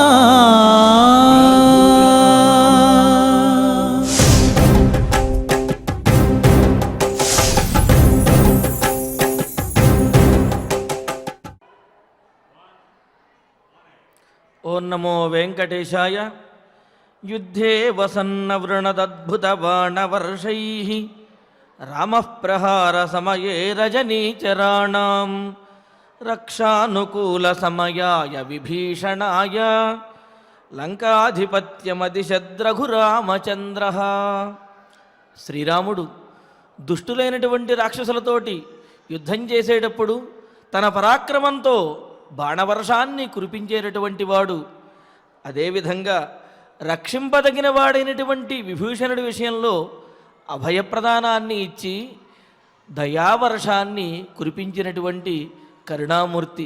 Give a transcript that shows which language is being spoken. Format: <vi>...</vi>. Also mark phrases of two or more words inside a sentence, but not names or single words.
<sa>ओं नमो वेंकटेशाय। युद्धे वसन्नवृणदद्भुतबाणवर्षैः रामः प्रहारसमये रजनीचराणां रक्षानुकूलसमयाय विभीषणाय లంకాధిపత్యమదిశద్రఘురామచంద్రః.</sa> <te>శ్రీరాముడు దుష్టులైనటువంటి రాక్షసులతోటి యుద్ధం చేసేటప్పుడు తన పరాక్రమంతో బాణవర్షాన్ని కురిపించేటటువంటి వాడు. అదేవిధంగా రక్షింపదగిన వాడైనటువంటి విభీషణుడి విషయంలో అభయప్రదానాన్ని ఇచ్చి దయావర్షాన్ని కురిపించినటువంటి కరుణామూర్తి.</te>